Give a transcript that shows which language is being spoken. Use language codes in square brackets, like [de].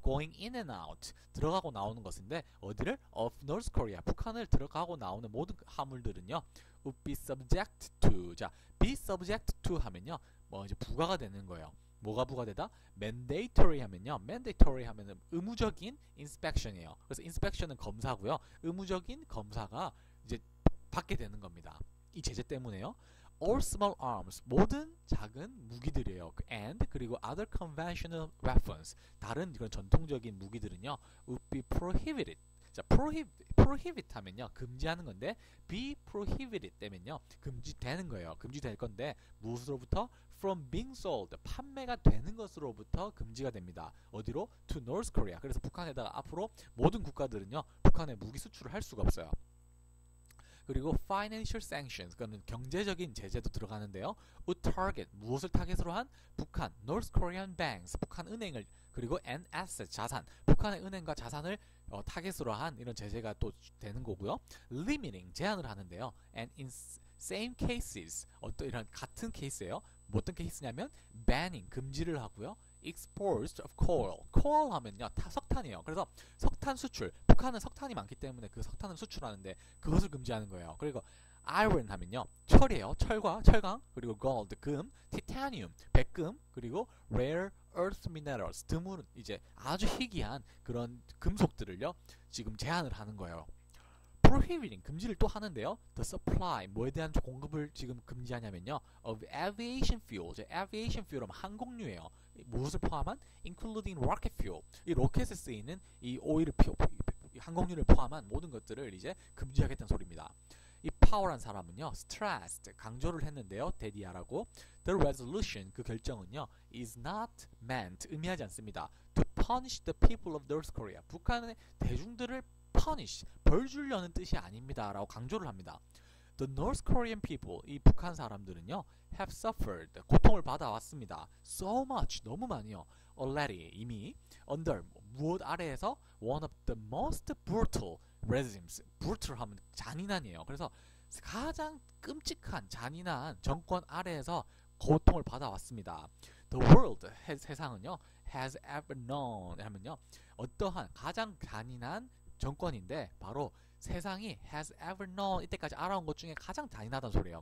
[en] going in and out [ko] 들어가고 나오는 것인데 어디를? [en] of North Korea [ko] 북한을 들어가고 나오는 모든 화물들은요 [en] would be subject to 자 be subject to 하면요 [ko] 뭐 이제 부과가 되는 거예요. 뭐가 부과되다? mandatory 하면요 mandatory 하면은 의무적인 inspection이에요. 그래서 inspection은 검사고요. 의무적인 검사가 이제 받게 되는 겁니다. 이 제재 때문에요. all small arms 모든 작은 무기들이에요. [en] and 그리고 other conventional weapons [ko] 다른 그런 전통적인 무기들은요 [en] would be prohibited. [ko] 자, prohibit 하면요 금지하는 건데 be prohibited 되면요 금지되는 거예요. 금지될 건데 무엇으로부터? [en] from being sold [ko] 판매가 되는 것으로부터 금지가 됩니다. 어디로? [en] to North Korea. [ko] 그래서 북한에다가 앞으로 모든 국가들은요 북한에 무기 수출을 할 수가 없어요. 그리고 [en] financial sanctions [ko] 그거는 경제적인 제재도 들어가는데요. would target 무엇을 타겟으로 한? 북한 [en] North Korean banks [ko] 북한 은행을 그리고 and assets 자산 북한의 은행과 자산을 타겟으로 한 이런 제재가 또 되는 거고요. limiting 제한을 하는데요. [en] and in same cases [ko] 어떤 이런 같은 케이스예요. 뭐 어떤 케이스냐면 banning 금지를 하고요. [en] exports of coal 하면요 석탄이에요. [ko] 그래서 석탄 수출 북한은 석탄이 많기 때문에 그 석탄을 수출하는데 그것을 금지하는 거예요. 그리고 iron 하면요 철이에요. 철과 철강 그리고 gold 금 titanium 백금 그리고 [en] rare earth minerals [ko] 드문 이제 아주 희귀한 그런 금속들을요 지금 제한을 하는 거예요. prohibiting 금지를 또 하는데요. [en] the supply [ko] 뭐에 대한 공급을 지금 금지하냐면요. [en] of aviation fuel. aviation fuel은 [ko] 항공유예요. 무엇을 포함한? [en] including rocket fuel. [ko] 이 로켓에 쓰이는 이 오일을 항공유를 포함한 모든 것들을 이제 금지하겠다는 소리입니다. 이 파워란 사람은요. stressed 강조를 했는데요. 대디아라고 [en] the resolution [ko] 그 결정은요. [en] is not meant [ko] 의미하지 않습니다. [en] to punish the people of North Korea. [ko] 북한의 대중들을 punish 벌 주려는 뜻이 아닙니다 라고 강조를 합니다. [en] The North Korean people [ko] 이 북한 사람들은요 [en] have suffered [ko] 고통을 받아왔습니다. [en] so much [ko] 너무 많이요. [en] already 이미 under 무엇 아래에서 one of the most brutal regimes brutal 하면 잔인한이에요. [ko] 그래서 가장 끔찍한 잔인한 정권 아래에서 고통을 받아왔습니다. [en] The world [ko] 세상은요 [en] has ever known [ko] 하면요 어떠한 가장 잔인한 정권인데 바로 세상이 [en] has ever known [ko] 이때까지 알아온 것 중에 가장 잔인하다는 소리예요.